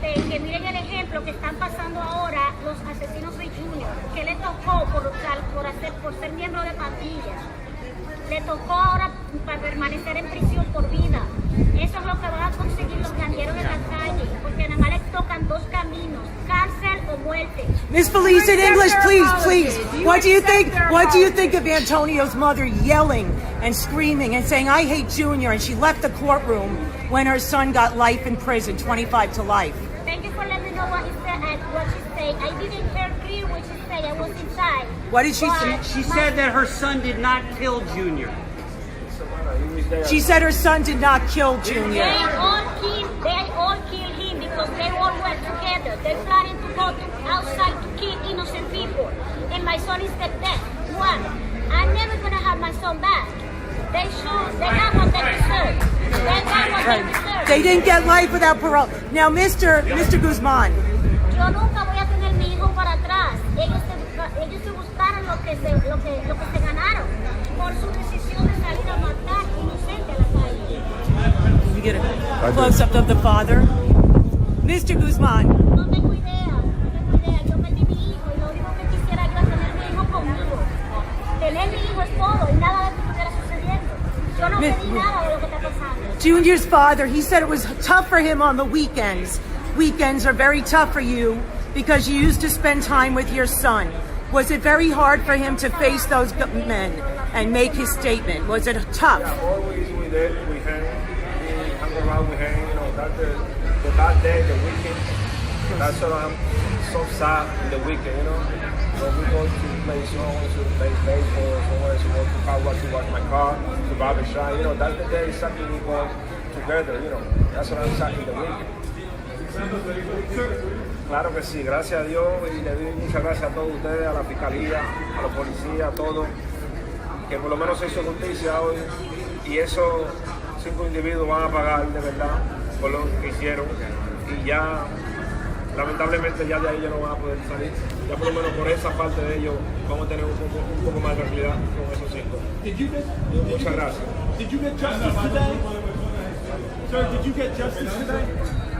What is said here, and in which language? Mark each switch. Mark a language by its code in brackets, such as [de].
[es] Que miren el ejemplo que están pasando ahora los asesinos de Junior, que le tocó por ser miembro de pandillas. Le tocó ahora para permanecer en prisión por vida. Eso es lo que van a conseguir los gangueros de la calle, porque nada más les tocan 2 caminos, cárcel o muerte. [en] Miss Feliz, in English, please. What do you think of Antonio's mother yelling and screaming and saying, "I hate Junior," and she left the courtroom when her son got life in prison, 25 to life? Thank you for letting me know what he said and what she said. I didn't hear clear what she said. I was inside. What did she But say? She said that her son did not kill Junior. She said her son did not kill Junior. They all killed him because they all were together. They're planning to go outside to kill innocent people. And my son is the dead one. I'm never gonna have my son back. They got what they deserve. They got what they deserve. They didn't get life without parole. Now, Mr. Guzman. [es] Yo nunca voy a tener mi hijo para atrás. Ellos se buscaron lo que se ganaron por su decisión de salir a matar inocente a la calle. [en] Can you get a close-up of the father? Mr. Guzman. [es] No tengo idea. Yo perdí mi hijo y lo único que quisiera yo es tener mi hijo conmigo. Tener mi hijo es todo y nada de Yo no sé nada de lo que está pasando. [en] Junior's father, he said it was tough for him on the weekends. Weekends are very tough for you because you used to spend time with your son. Was it very hard for him to face those men and make his statement? Was it tough? Always we did, we hang around, we hang, you know, that's the bad day, the weekend. That's what I'm so sad in the weekend, you know. When we go to play songs, to play baseball, somewhere to go to car wash, to wash my car, to barber shop, you know, that's the day something we go together, you know. That's what I'm sad in the weekend. [es] Claro que sí, gracias a Dios y le doy muchas gracias a todos ustedes, a la fiscalía, a los policías, a todos, que por lo menos se hizo justicia hoy y esos 5 individuos van a pagar de verdad por lo que hicieron y ya lamentablemente ya de ahí ya no van a poder salir. Ya por lo menos por esa parte de ellos vamos a tener un poco más de tranquilidad con esos 5. Muchas gracias. [en] Did you get justice today? Sir, did you get justice today?